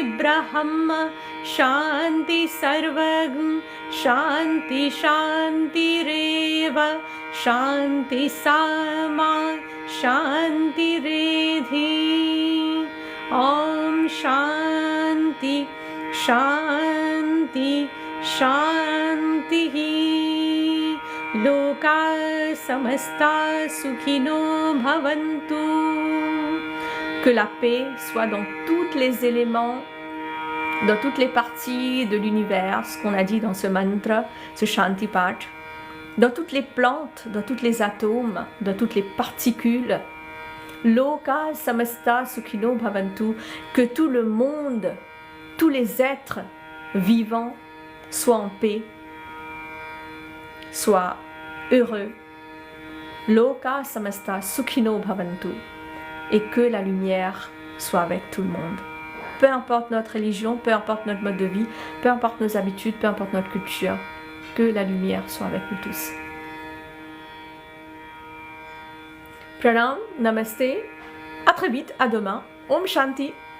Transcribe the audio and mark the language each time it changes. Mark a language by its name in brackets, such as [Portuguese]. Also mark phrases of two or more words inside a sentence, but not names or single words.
[Sanskrit] ब्रह्म शान्तिः सर्वं शान्तिः शान्तिरेव शान्तिः सा मा शान्तिरेधि ॐ शान्तिः शान्तिः शान्तिः लोकाः समस्ताः सुखिनो भवन्तु. [French] Que la paix soit dans tous les éléments, dans toutes les parties de l'univers, ce qu'on a dit dans ce mantra, ce [Sanskrit] Shanti Path, [French] dans toutes les plantes, dans tous les atomes, dans toutes les particules. [Sanskrit] लोकाः समस्ताः सुखिनो भवन्तु, [French] que tout le monde, tous les êtres vivants soient en paix, soient heureux. [Sanskrit] लोकाः समस्ताः सुखिनो भवन्तु, [French] et que la lumière soit avec tout le monde. Peu importe notre religion, peu importe notre mode de vie, peu importe nos habitudes, peu importe notre culture, que la lumière soit avec nous tous. [Hindi] प्रणाम नमस्ते, [French] à très vite, à demain, [Sanskrit] ॐ शान्ति.